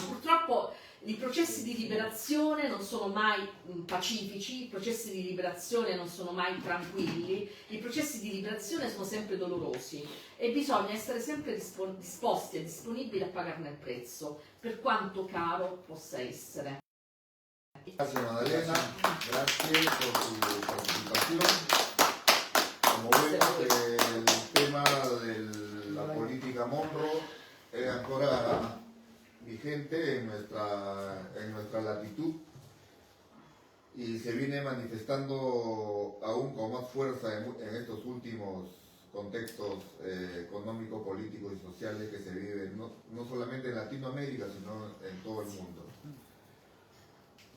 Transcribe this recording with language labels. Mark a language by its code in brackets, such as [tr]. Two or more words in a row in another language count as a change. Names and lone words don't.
[it] Purtroppo i processi di liberazione non sono mai pacifici, i processi di liberazione non sono mai tranquilli, i processi di liberazione sono sempre dolorosi e bisogna essere sempre disposti e disponibili a pagarne il prezzo, per quanto caro possa essere. [es] Gracias Maddalena, gracias por su participación. Como vemos, el tema de la política Monroe es ancora vigente en nuestra latitud y se viene manifestando aún con más fuerza en estos últimos contextos económicos, políticos y sociales que se viven no solamente en Latinoamérica, sino en todo el mundo.